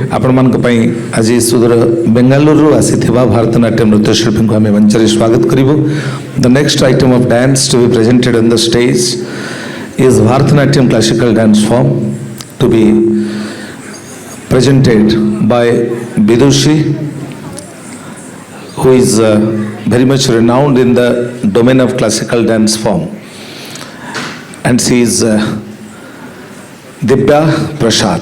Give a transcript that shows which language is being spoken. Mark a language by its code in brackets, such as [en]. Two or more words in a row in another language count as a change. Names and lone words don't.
[or] ଆପଣମାନଙ୍କ ପାଇଁ ଆଜି ସୁଦୂର ବେଙ୍ଗାଲୁରୁରୁ ଆସିଥିବା ଭାରତନାଟ୍ୟମ ନୃତ୍ୟଶିଳ୍ପୀଙ୍କୁ ଆମେ ମଞ୍ଚରେ ସ୍ୱାଗତ କରିବୁ. [en] The next item of dance to be presented on the stage is Bharatanatyam classical dance form to be presented by Vidushi, who is very much renowned in the domain of classical dance form, and she is Dibya Prasad.